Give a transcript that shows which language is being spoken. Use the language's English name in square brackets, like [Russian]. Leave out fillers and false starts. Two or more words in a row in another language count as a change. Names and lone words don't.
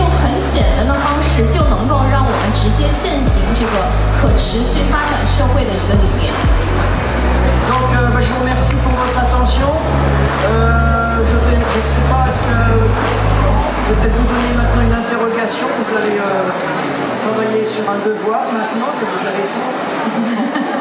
[Chinese] 用很简单的方式就能够让我们直接践行这个可持续发展社会的一个理念。 [French] Donc, je vous remercie pour votre attention. Je sais pas, est-ce que je vais peut-être vous donner maintenant une interrogation. Vous allez travailler sur un devoir maintenant que vous allez faire.